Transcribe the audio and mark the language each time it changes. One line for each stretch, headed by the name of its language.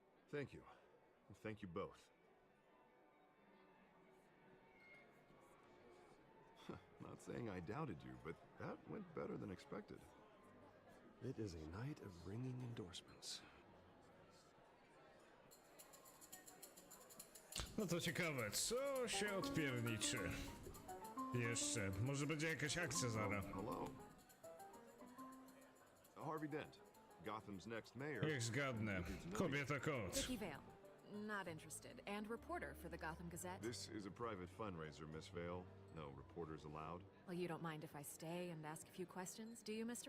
English: Thank you. Thank you both. Not saying I doubted you, but that went better than expected. It is a night of ringing endorsements.
Polish: No to ciekawe, co się odpierniczy? Jeszcze, może będzie jakaś akcja zaraz.
English: Hello. Harvey Dent, Gotham's next mayor.
Polish: Niech zgadnę, kobieta kot.
English: Vicky Vale. Not interested. And reporter for the Gotham Gazette. This is a private fundraiser, Miss Vale. No reporters allowed. Well, you don't mind if I stay and ask a few questions, do you, Mr.